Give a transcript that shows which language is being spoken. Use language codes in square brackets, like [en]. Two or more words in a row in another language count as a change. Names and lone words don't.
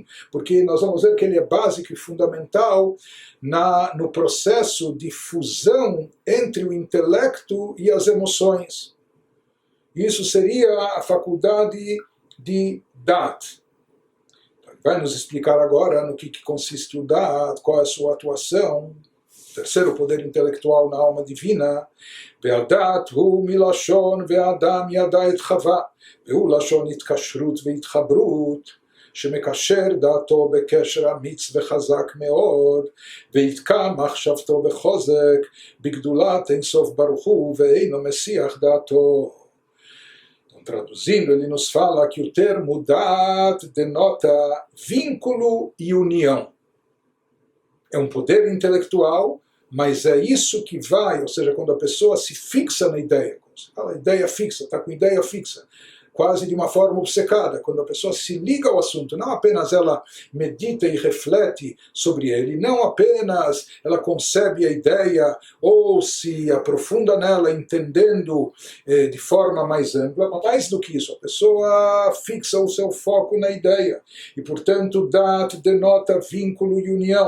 [pt] Porque nós vamos ver que ele é básico e fundamental no processo de fusão entre o intelecto e as emoções. Isso seria a faculdade de Dat. Vai nos explicar agora no que consiste o Dat, qual é a sua atuação. Terceiro poder intelectual na alma divina. [he] והדת הוא מלשון והאדם ידע את חווה, והוא לשון התקשרות והתחברות, שמקשר דעתו בקשר אמיץ וחזק מאוד, ויתקע מחשבתו בחוזק, בגדולת אין סוף ברוך הוא, ואינו מסיח דעתו. [pt] Traduzindo, ele nos fala que o termo dat denota vínculo e união. É um poder intelectual, mas é isso que vai, ou seja, quando a pessoa se fixa na ideia, quando se fala ideia fixa, está com ideia fixa, quase de uma forma obcecada, quando a pessoa se liga ao assunto, não apenas ela medita e reflete sobre ele, não apenas ela concebe a ideia ou se aprofunda nela entendendo de forma mais ampla, mas mais do que isso, a pessoa fixa o seu foco na ideia e, portanto, dat denota vínculo e união.